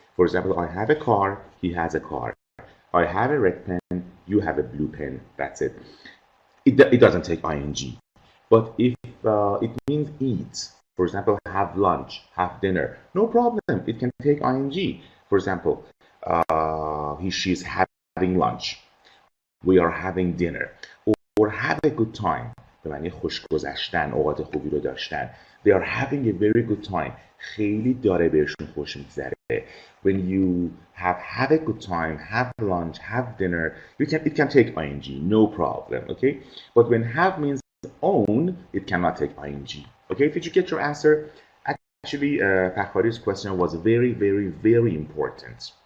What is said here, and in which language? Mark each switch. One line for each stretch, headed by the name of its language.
English: For example, I have a car, he has a car. I have a red pen, you have a blue pen. That's it. It doesn't take ing. But if it means eat, for example, have lunch, have dinner, no problem. It can take ing. For example, she's having lunch. We are having dinner. Or have a good time.
Persian: به معنی خوش گذشتن، اوقات خوبی رو داشتن.
English: They are having a very good time.
Persian: خیلی داره بهشون خوش میگذره.
English: When you have a good time, have lunch, have dinner, it can take ing, no problem, okay? But when have means own, it cannot take ing. Okay, did you get your answer? Actually, Fakhari's question was very, very, very important.